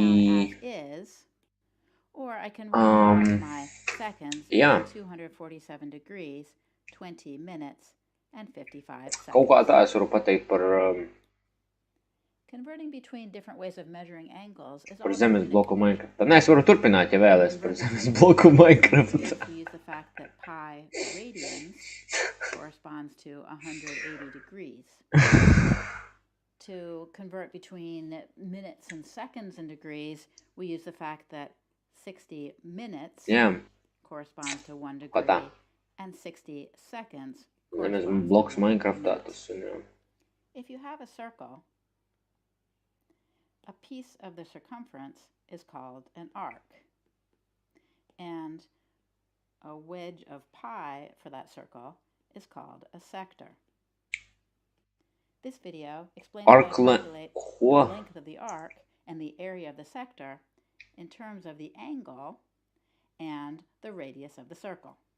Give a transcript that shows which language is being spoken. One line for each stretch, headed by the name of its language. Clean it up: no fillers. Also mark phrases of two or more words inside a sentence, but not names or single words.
Latvian: Jā. Kaut kā tā es varu pateikt par zemes bloku Minecraftā. Nē, es varu turpināt, ja vēlies par zemes bloku Minecraftā.
English: To convert between minutes and seconds in degrees, we use the fact that 60 minutes corresponds to 1 degree and 60 seconds corresponds
Latvian: bloks Minecraftā tas ir, jā.
English: If you have a circle, a piece of the circumference is called an arc, and a wedge of pi for that circle is called a sector. This video explains how to calculate the length of the arc and the area of the sector in terms of the angle and the radius of the circle.